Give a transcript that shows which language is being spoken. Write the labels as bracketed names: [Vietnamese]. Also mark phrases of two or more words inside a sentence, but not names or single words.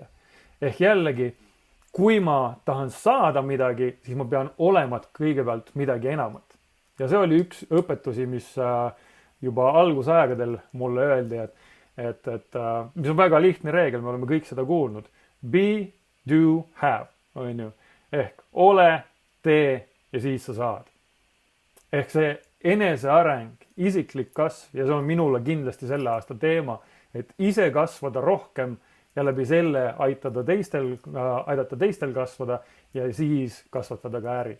[Estonian] Ehk jällegi, kui ma tahan saada midagi, siis ma pean olema kõigepealt midagi enamat. Ja see oli üks õpetusi, mis juba algusaegadel mulle öeldi, et mis on väga lihtne reegel, me oleme kõik seda kuulnud. [English] Be, do, have, [Estonian] on ju. Ehk ole, tee ja siis sa saad. Ehk see eneseareng, isiklik kasv ja see on minule kindlasti selle aasta teema, et ise kasvada rohkem ja läbi selle aidata teistel kasvada ja siis kasvatada ka äri.